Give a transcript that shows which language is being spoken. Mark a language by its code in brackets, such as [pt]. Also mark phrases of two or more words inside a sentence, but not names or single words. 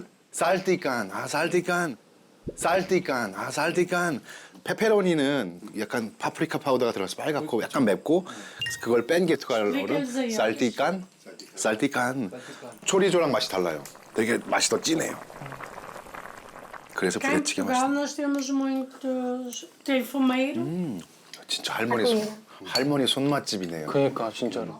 [ko] 살티칸. 살티칸. 살티칸. 페페로니는 약간 파프리카 파우더가 들어가서 빨갛고 약간 맵고 그걸 뺀 게 투가로는 살티칸. 초리조랑 맛이 달라요. 되게 맛이 더 진해요. 그래서 [pt] Cá em [ko] 부대찌개 [pt] Portugal [ko] 맛있다. [pt] nós temos muitos. Tem fumeiro. [ko] 진짜 할머니 손맛집이네요. 그러니까 진짜로.